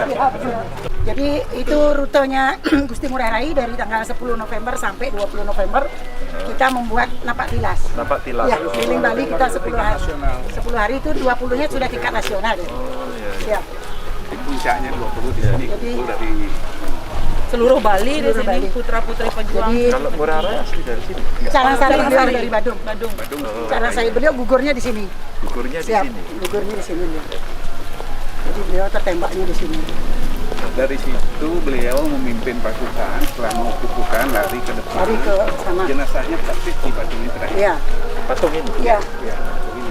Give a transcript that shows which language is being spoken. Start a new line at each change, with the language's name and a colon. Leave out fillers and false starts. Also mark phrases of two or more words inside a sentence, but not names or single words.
Indonesian: Jadi itu rutenya Gusti Ngurah Rai dari tanggal 10 November sampai 20 November kita membuat napak tilas. Napak tilas. Ya, keliling Bali kita 10 hari. 10 hari itu 20-nya sudah tingkat nasional. Ya. Ya. di puncaknya 20 di sini. Jadi, dari seluruh Bali di Seluruh sini, Bali. putra-putri pejuang. Jadi Kalau Ngurah Rai asli dari sini. Carangsari beliau Carangsari. dari Badung. Badung. Carangsari beliau gugurnya di sini. Gugurnya di Siap, sini. gugurnya di sini. Jadi beliau tertembaknya di sini. Dari situ beliau memimpin pasukan setelah mengukuhkan lari ke depan. Lari ke sana. Jenazahnya praktis di Badung ini terakhir. Iya. Patung ini. Iya. Ya, begini.